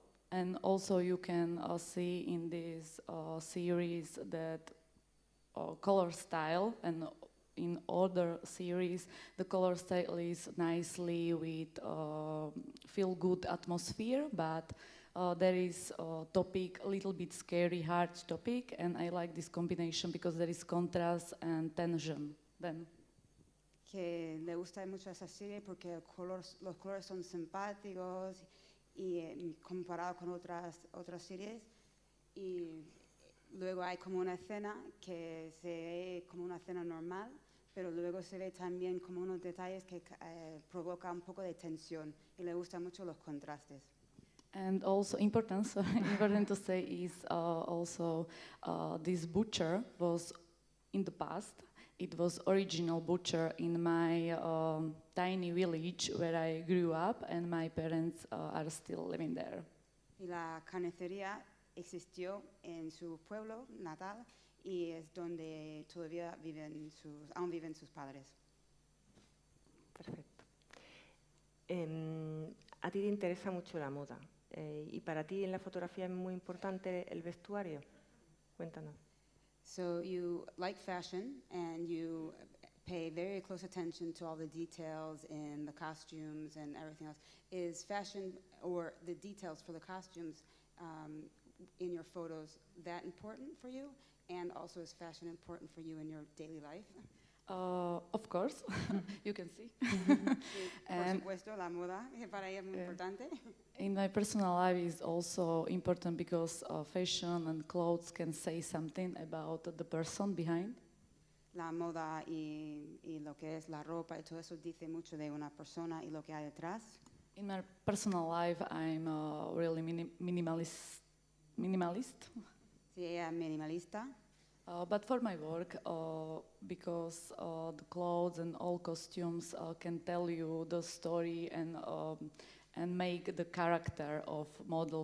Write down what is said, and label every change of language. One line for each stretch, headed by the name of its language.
English: And also you can see in this series that color style, and in other series the color style is nicely with feel good atmosphere, but there is a topic, a little bit scary, hard topic, and I like this combination because there is contrast and tension. Then.
Spanish: Que le gusta mucho esa serie porque los colores son simpáticos y comparado con otras series, y luego hay como una escena que se ve como una escena normal, pero luego se ve también como unos detalles que provoca un poco de tensión, y le gustan mucho los contrastes.
English: And also important to say is also this butcher was in the past. It was original butcher in my tiny village where I grew up, and my parents are still living there.
Spanish: Y la carnicería existió en su pueblo natal y es donde todavía aún viven sus padres. Perfecto. A ti te interesa mucho la moda, y para ti en la fotografía es muy importante el vestuario. Cuéntanos.
English: So you like fashion and you pay very close attention to all the details in the costumes and everything else. Is fashion or the details for the costumes in your photos that important for you? And also, is fashion important for you in your daily life? Of course, you can see.
Spanish: Por supuesto, la moda para ella es muy importante.
English: In my personal life is also important because fashion and clothes can say something about the person behind.
Spanish: La moda y lo que es la ropa y todo eso dice mucho de una persona y lo que hay detrás.
English: In my personal life, I'm really minimalist.
Spanish: Sí, ella es minimalista.
English: But for my work, because the clothes and all costumes can tell you the story and make the character of model.